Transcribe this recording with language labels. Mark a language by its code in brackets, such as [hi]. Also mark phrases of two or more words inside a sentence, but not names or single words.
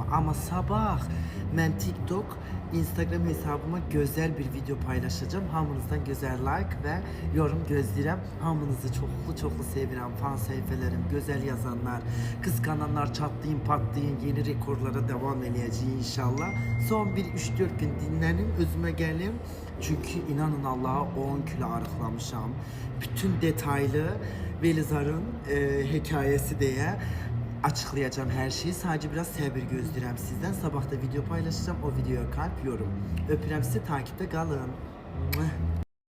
[az] Amma sabah mən TikTok, Instagram hesabıma gözəl bir video paylaşacağım. Hamınızdan gözəl like və yorum gözləyirəm. Hamınızı çoxlu sevirəm. Fan səhifələrim, gözəl yazanlar, qısqananlar, çatlayın, patlayın, yeni rekorlara devam eləyəcəyik inşallah. Son bir 3-4 gün dinlənin, özümə gəlim. Çünkü inanın Allah'a 10 kilo arıqlamışam. [tr] Bütün detaylı Velizar'ın hikayesi diye açıklayacağım her şeyi. Sadece biraz sabır [az] gözləyirəm sizden. Sabah da video paylaşacağım. [tr] O videoya kalp, yorum. [az] Öpürəm sizi, [tr] takipte kalın.